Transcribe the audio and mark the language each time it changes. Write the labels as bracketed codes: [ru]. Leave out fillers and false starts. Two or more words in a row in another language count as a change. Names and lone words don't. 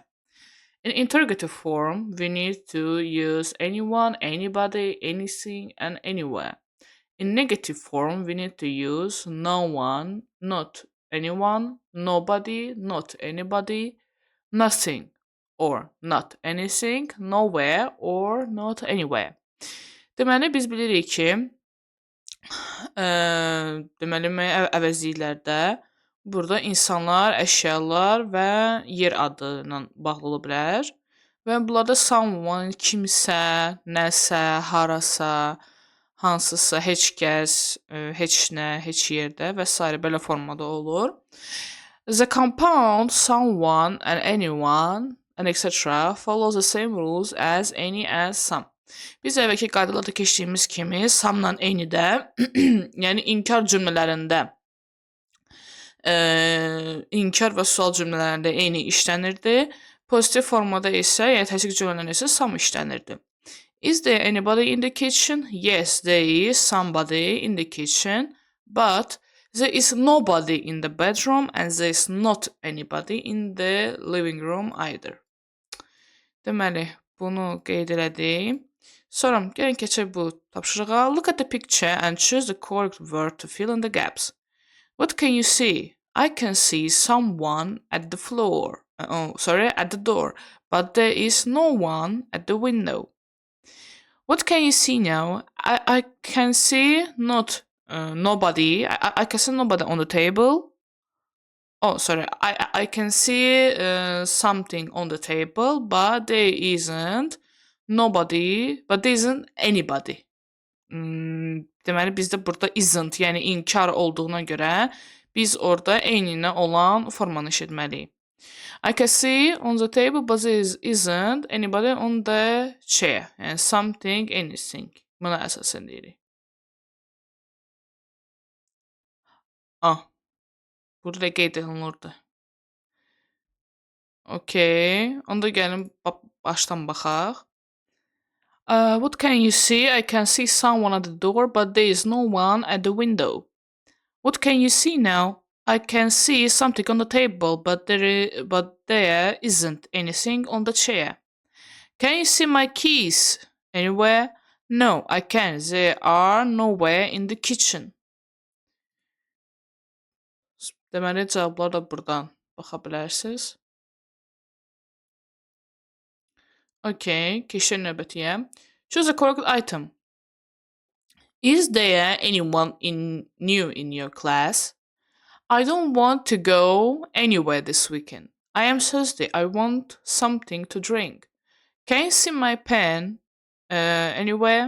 [en] In interrogative form, we need to use anyone, anybody, anything, and anywhere. In negative form, we need to use no one, not anyone, nobody, not anybody, nothing, or not anything, nowhere, or not anywhere. [az] Deməli, biz bilirik ki, deməli, əvəzliklərdə burada insanlar, əşyalar və yer adı ilə bağlı ola bilər. Və bunlarda someone kimsə, nəsə, harasa, hansısa, heç kəs, heç nə, heç yerdə və s. belə formada olur. [en] The compound someone and anyone and etc. follows the same rules as any and some. [az] Biz əvvəlki qaydalarda keçdiyimiz kimi samla eyni də, yəni inkar cümlələrində inkar və sual cümlələrində eyni işlənirdi. Pozitiv formada isə, yəni təsdiq cümlələrində isə sam işlənirdi. [en] Is there anybody in the kitchen? Yes, there is somebody in the kitchen, but there is nobody in the bedroom and there is not anybody in the living room either. [az] Deməli, bunu qeyd elədim. Sonra gəlin keçək bu tapşırığa. [en] Look at the picture and choose the correct word to fill in the gaps. What can you see? I can see someone at the floor. At the door, but there is no one at the window. What can you see now? I can see not nobody. I can see nobody on the table. I can see something on the table, but there isn't nobody, but there isn't anybody. [az] Deməli bizdə burada isn't, yəni inkar olduğuna görə biz orada eyninə olan formanı işlətməliyik. [en] I can see on the table, but there isn't anybody on the chair. Yəni something, anything. [az] Buna əsasən deyirik. Burada qeyd olunurdu. Okay, onda gəlin başdan baxaq. [en] What can you see? I can see someone at the door, but there is no one at the window. What can you see now? I can see something on the table, but there isn't anything on the chair. Can you see my keys anywhere? No, I can't. They are nowhere in the kitchen. [az] Deməli cavablara da buradan baxa bilərsiniz. Okay, keçək növbətiyə. [en] Choose a correct item. Is there anyone new in your class? I don't want to go anywhere this weekend. I am thirsty. I want something to drink. Can you see my pen anywhere?